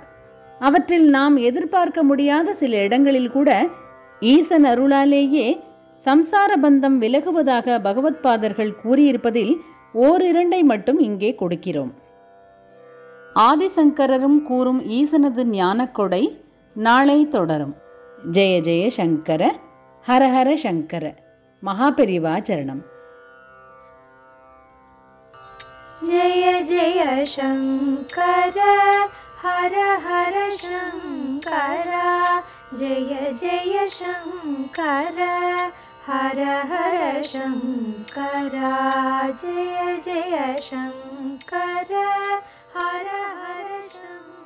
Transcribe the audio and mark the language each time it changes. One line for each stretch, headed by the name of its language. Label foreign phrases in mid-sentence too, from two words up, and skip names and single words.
Tamil: அவற்றில் நாம் எதிர்பார்க்க முடியாத சில இடங்களில் கூட ஈசன் அருளாலேயே சம்சார பந்தம் விலகுவதாக பகவத்பாதர்கள் கூறியிருப்பதில் ஓரிரண்டை மட்டும் இங்கே கொடுக்கிறோம். ஆதிசங்கரரும் கூறும் ஈசனது ஞானக்கொடை நாளை தொடரும்.
Sanskrit: जय जय शङ्कर, हरहर शङ्कर.
Tamil: மகாபெரிவா சரணம்.
Sanskrit: जय जय शङ्कर हर हर शङ्कर जय जय शङ्कर हर हर शङ्कर जय जय शङ्कर हर हर शङ्कर।